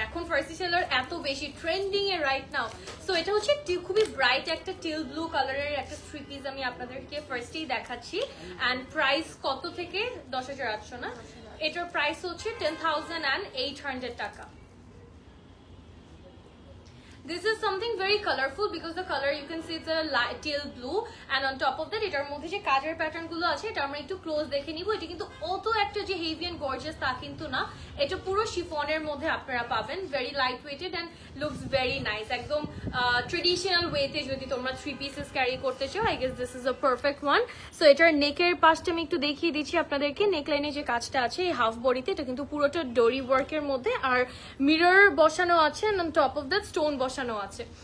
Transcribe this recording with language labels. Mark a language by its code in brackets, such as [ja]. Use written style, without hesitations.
[bn] এখন ফার্সি সালোয়ার এত বেশি ট্রেন্ডিং এ রাইট নাও. সো এটা হচ্ছে খুবই ব্রাইট একটা টিল ব্লু কালারের একটা 3 পিস আমি আপনাদেরকে ফার্স্টেই দেখাচ্ছি. এন্ড প্রাইস কত থেকে 10,800 না, এটার প্রাইস হচ্ছে 10,800 টাকা. [en] This is something very colorful because the color you can see it's a light teal blue and on top of that [bn] এটার মধ্যে যে কাজের প্যাটার্ন গুলো আছে এটা আমরা একটু ক্লোজ দেখে নিব. এটা কিন্তু অত একটা যে হেভি এন্ড গর্জিয়াস তা কিন্তু না, এটা পুরো শিফনের মধ্যে আপনারা পাবেন. [en] Very light weighted and looks very nice. [bn] একদম ট্রেডিশনাল ওয়েতে যদি তোমরা 3 পিসেস ক্যারি করতে চাও [en] I guess this is a perfect one. [bn] So এটার নেকের পাশটা আমি একটু দেখিয়ে দিচ্ছি আপনাদেরকে. নেকলাইনে যে কাজটা আছে এই হাফ বডিতে এটা কিন্তু পুরোটা ডোরি ওয়ার্কের মধ্যে, আর মিরর বসানো আছে [en] and on top of that [bn] stone বসানো আছে.